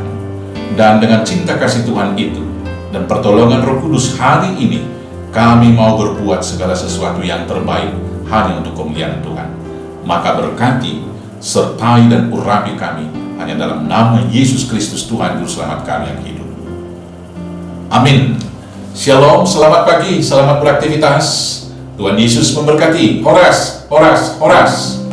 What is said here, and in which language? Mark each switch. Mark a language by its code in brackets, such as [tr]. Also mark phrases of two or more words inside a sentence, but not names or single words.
[id] Dan dengan cinta kasih Tuhan itu dan pertolongan Roh Kudus, hari ini kami mau berbuat segala sesuatu yang terbaik hanya untuk kemuliaan Tuhan. Maka berkati, sertai dan urapi kami, hanya dalam nama Yesus Kristus Tuhan Juru Selamat kami yang hidup. Amin. Shalom, selamat pagi, selamat beraktivitas. Tuhan Yesus memberkati. Horas, horas, horas.